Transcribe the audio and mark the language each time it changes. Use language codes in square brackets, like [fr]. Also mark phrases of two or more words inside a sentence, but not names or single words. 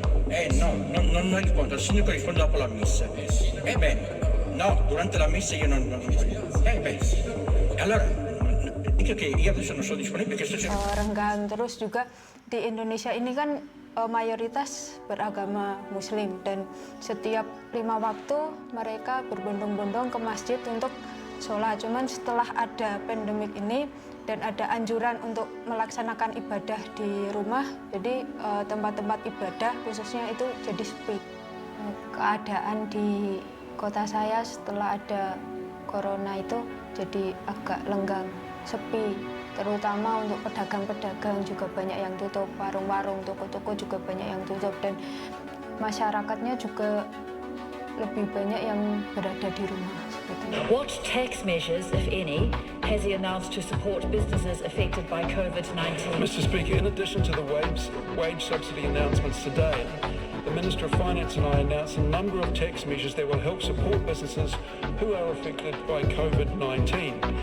[it] non rispondo, il sindaco risponde dopo la messa. No, durante la messa io non allora dico che io adesso non sono disponibile perché sto cercando. [id] Renggang. Terus juga di Indonesia ini kan mayoritas beragama Muslim dan setiap 5 waktu mereka berbondong-bondong ke masjid untuk sholat. Cuman setelah ada pandemik ini dan ada anjuran untuk melaksanakan ibadah di rumah, jadi tempat-tempat ibadah khususnya itu jadi sepi. Keadaan di kota saya setelah ada corona itu jadi agak lenggang, sepi. Terutama untuk pedagang-pedagang juga banyak yang tutup, warung-warung, toko-toko juga banyak yang tutup, dan masyarakatnya juga lebih banyak yang berada di rumah. [en] What tax measures, if any, has he announced to support businesses affected by Covid-19? Mr. Speaker, in addition to the wage subsidy announcements today, the Minister of Finance and I announced a number of tax measures that will help support businesses who are affected by COVID-19.